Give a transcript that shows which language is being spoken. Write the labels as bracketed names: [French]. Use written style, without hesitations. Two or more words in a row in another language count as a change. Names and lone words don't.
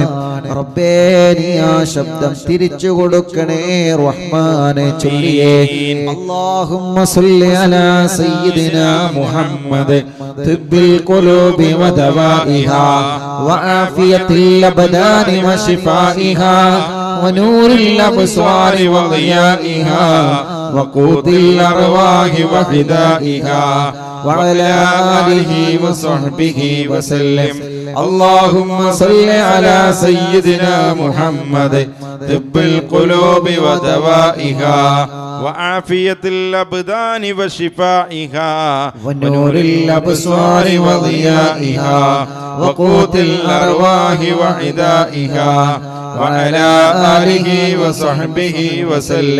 [Malayalam] റബ്ബേ നീ ആ ശബ്ദം തിരിച്ചു കൊടുക്കണേ റഹ്മാനെ. [Arabic] ചൊല്ലിയേ اللهم صل على سيدنا محمد طب القلوب ودوائها وعافية الأبدان وشفائها ونور الأبصار وضيائها وقوت الأرواح وحدائها وعلى آله وصحبه وسلم. اللهم صل على سيدنا محمد طب القلوب ودوائها وعافية الأبدان وشفائها ونور الأبصار وضيائها وقوت الأرواح وحدائها وعلى آله وصحبه وسلم.